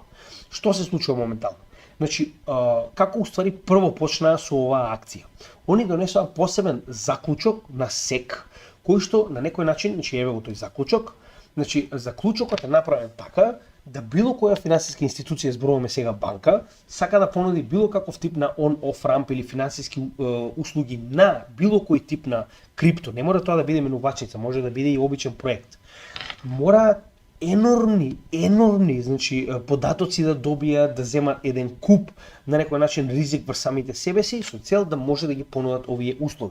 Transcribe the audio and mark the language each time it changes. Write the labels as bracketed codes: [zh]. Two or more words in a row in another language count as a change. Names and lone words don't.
[mk] Што се случува моментално? Значи, како уствари прво почнаа со оваа акција? Они донесоа посебен заклучок на СЕК, кој што на некој начин, значи еве го тој заклучок, значи заклучокот е направен така да било која финансиска институција, зборуваме сега банка, сака да понуди било каков тип на [en] on-off ramp [mk] или финансиски услуги на било кој тип на крипто, не мора тоа да биде менувачница, може да биде и обичен проект. Мора енормни, значи податоци да добијат, да земат еден куп на некој начин ризик врз самите себе си со цел да може да ги понудат овие услови.